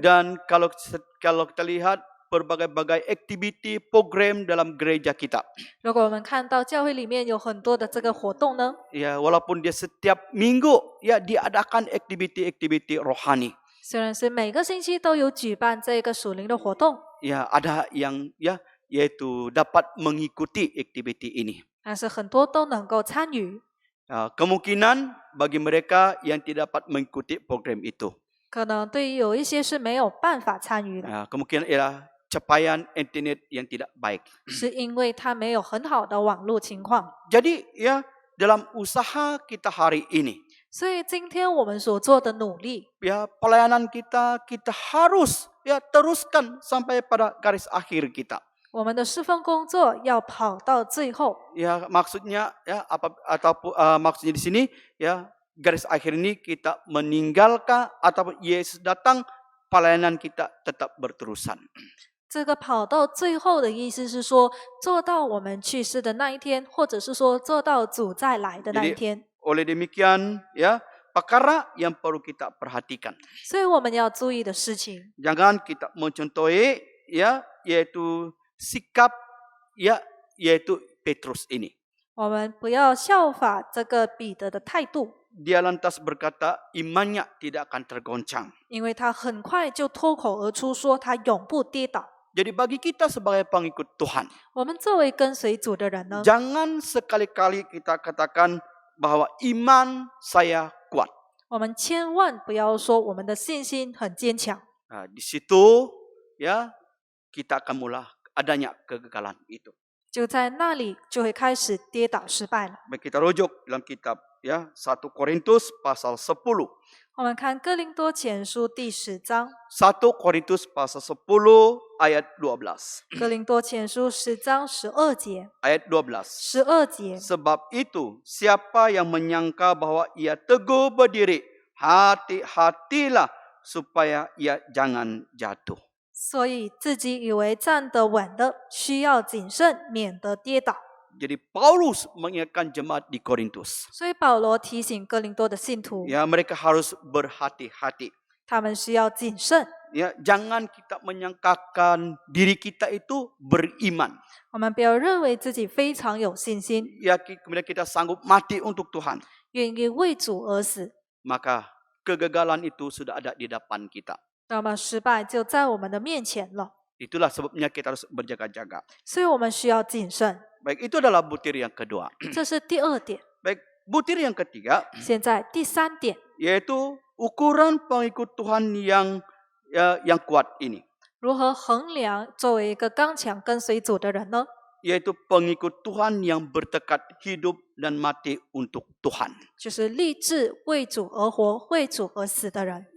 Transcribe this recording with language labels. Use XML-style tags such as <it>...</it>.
<ms>Dan kalau kita lihat berbagai-bagai aktiviti program dalam gereja kita,</ms> <zh>如果我们看到教会里面有很多的这个活动呢，</zh> <ms>ya walaupun dia setiap minggu ya diadakan aktiviti-aktiviti rohani,</ms> <zh>虽然是每个星期都有举办这个属灵的活动，</zh> <ms>ya ada yang ya yaitu dapat mengikuti aktiviti ini.</ms> <zh>但是很多都能够参与。</zh> <ms>Kemungkinan bagi mereka yang tidak dapat mengikuti program itu,</ms> <zh>可能对于有一些是没有办法参与的，</zh> <ms>kemungkinan ialah capaian internet yang tidak baik.</ms> <zh>是因为他没有很好的网络情况。</zh> <ms>Jadi ya dalam usaha kita hari ini,</ms> <zh>所以今天我们所做的努力，</zh> <ms>ya pelayanan kita harus ya teruskan sampai pada garis akhir kita.</ms> <zh>我们的侍奉工作要跑到最后。</zh> <ms>Ya maksudnya ya ataupun maksudnya di sini ya garis akhir ini kita meninggalkan ataupun Yesus datang, pelayanan kita tetap berterusan.</ms> <zh>这个跑到最后的意思是说，做到我们去世的那一天，或者是说做到主再来的那一天。</zh> <ms>Oleh demikian ya perkara yang perlu kita perhatikan.</ms> <zh>所以我们要注意的事情，</zh> <ms>Jangan kita mencontohi ya yaitu sikap ya yaitu Petrus ini.</ms> <zh>我们不要效法这个彼得的态度。</zh> <ms>dia lantas berkata imannya tidak akan tergoncang.</ms> <zh>因为他很快就脱口而出说他永不跌倒。</zh> <ms>Jadi bagi kita sebagai pengikut Tuhan,</ms> <zh>我们作为跟随主的人呢，</zh> <ms>jangan sekali-kali kita katakan bahwa iman saya kuat.</ms> <zh>我们千万不要说我们的信心很坚强，</zh> <ms>Nah, di situ ya kita akan mulai adanya kegagalan itu.</ms> <zh>就在那里就会开始跌倒失败了。</zh> <ms>Baik, kita rujuk dalam kitab ya 1 Korintus pasal 10.</ms> <zh>我们看哥林多前书第10章，</zh> <ms>1 Korintus pasal 10 ayat 12.</ms> <zh>哥林多前书10章12节，</zh> <ms>Ayat 12.</ms> <zh>12节。</zh> <ms>Sebab itu, siapa yang menyangka bahwa ia teguh berdiri, hati-hatilah supaya ia jangan jatuh.</ms> <zh>所以自己以为站得稳的，需要谨慎，免得跌倒。</zh> <ms>Jadi Paulus mengingatkan jemaat di Korintus.</ms> <zh>所以保罗提醒哥林多的信徒，</zh> <ms>Ya, mereka harus berhati-hati.</ms> <zh>他们需要谨慎。</zh> <ms>Ya, jangan kita menyangkakan diri kita itu beriman.</ms> <zh>我们不要认为自己非常有信心，</zh> <ms>Ya, kemudian kita sanggup mati untuk Tuhan.</ms> <zh>愿意为主而死，</zh> <ms>Maka kegagalan itu sudah ada di depan kita.</ms> <zh>那么失败就在我们的面前了。</zh> <ms>Itulah sebabnya kita harus berjaga-jaga.</ms> <zh>所以我们需要谨慎，</zh> <ms>Baik, itu adalah butir yang kedua.</ms> <zh>这是第二点。</zh> <ms>Baik, butir yang ketiga</ms> <zh>现在第三点，</zh> <ms>yaitu ukuran pengikut Tuhan yang kuat ini.</ms> <zh>如何衡量作为一个刚强跟随主的人呢？</zh> <ms>Yaitu pengikut Tuhan yang bertekad hidup dan mati untuk Tuhan.</ms> <zh>就是立志为主而活、为主而死的人。</zh>